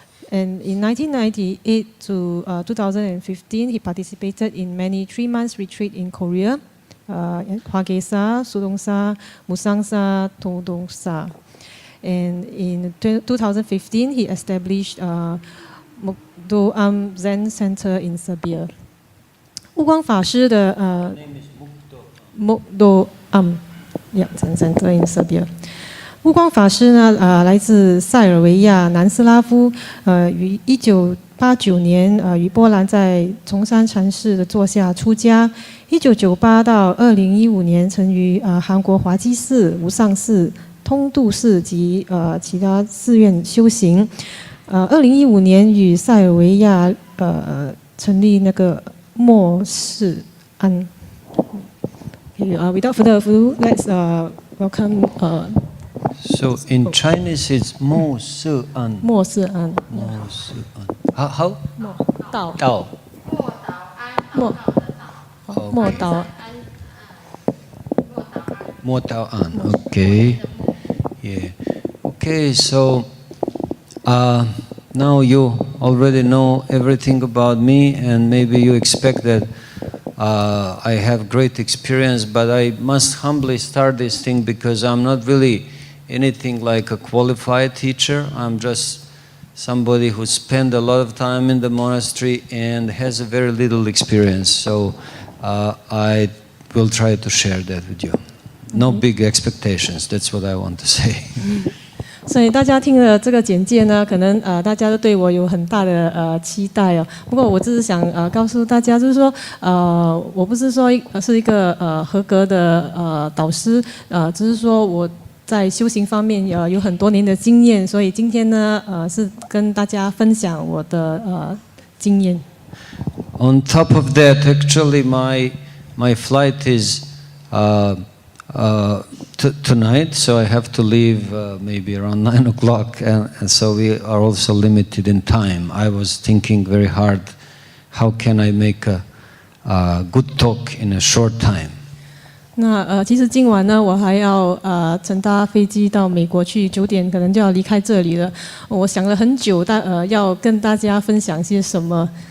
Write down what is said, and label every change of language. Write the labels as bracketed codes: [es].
[en] And in 1998 to 2015, he participated in many 3-month retreats in Korea, Hwagesa, Sudongsa, Musangsa, Todongsa. And in 2015, he established Mukdoam Zen Center in Serbia. 悟光法师的Mukdoam Zen Center in Serbia. [zh] 悟光法师呢，来自塞尔维亚南斯拉夫，于1989年于波兰在崇山禅寺的座下出家。 1998到2015年曾于韩国华基寺、无上寺、通度寺及其他寺院修行。 2015年与塞尔维亚成立那个莫寺庵。 [en] Without further ado, let's welcome. So in Chinese it's Mo Se An. Mo Se An. Mo Se An. How? Mo Dao. Dao. Mo Dao. Mo Dao An. Okay. Yeah. Okay. So now you already know everything about me, and maybe you expect that I have great experience, but I must humbly start this thing because I'm not really anything like a qualified teacher. I'm just somebody who spent a lot of time in the monastery and has a very little experience. So I will try to share that with you. No big expectations. That's what I want to say. [zh] 所以大家听了这个简介呢，可能大家都对我有很大的期待哦。不过我只是想告诉大家，就是说我不是说是一个合格的导师，只是说我在修行方面有很多年的经验，所以今天呢是跟大家分享我的经验。 [en] On top of that, actually, my flight is tonight, so I have to leave maybe around 9 o'clock, and so we are also limited in time. I was thinking very hard, how can I make a good talk in a short time? [zh] 那其实今晚呢，我还要乘搭飞机到美国去，9点可能就要离开这里了。我想了很久，要跟大家分享些什么。